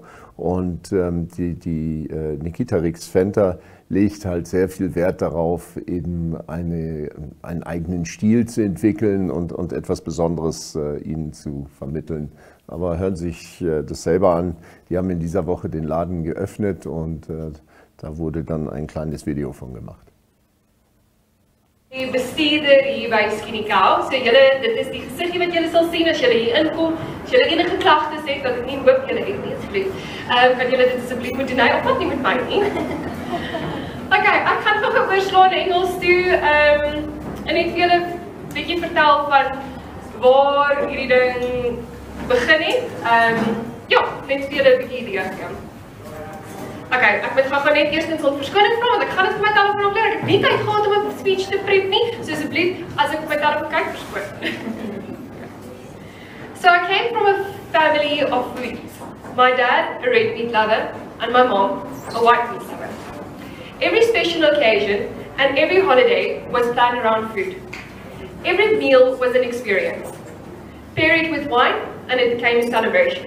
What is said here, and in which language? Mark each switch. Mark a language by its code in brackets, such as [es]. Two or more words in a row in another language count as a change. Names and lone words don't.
[de] Und die Nikita Rix-Fenter legt halt sehr viel Wert darauf, eben einen eigenen Stil zu entwickeln und etwas Besonderes ihnen zu vermitteln. Aber hören Sie sich das selber an. Die haben in dieser Woche den Laden geöffnet und da wurde dann ein kleines Video von gemacht. [af] Die bestuurder hier by Skinny Cows. So julle, dit is die gesiggie wat julle sal sien as julle hier inkom. As julle enige klagtes het, wat ek nie hoop julle het nie asseblief. Kan julle dit asseblief moet doen, of wat nie met my nie. Okay, ek gaan nog 'n oorslaan Engels toe. En net vir julle 'n bietjie vertel van waar hierdie ding begin het. Ja, net vir julle 'n bietjie idee gee. Okay, ek moet gaan net eers net 'n verskoning vra want ek gaan dit vir my telefoon opleer. Ek het nie tyd gehad om 'n speech te prep nie, so asseblief as ek op my telefoon kyk, verskoon. [en] So I came from a family of foodies. My dad, a red meat lover, and my mom, a white meat lover. Every special occasion and every holiday was planned around food. Every meal was an experience. Pair it with wine and it became a celebration.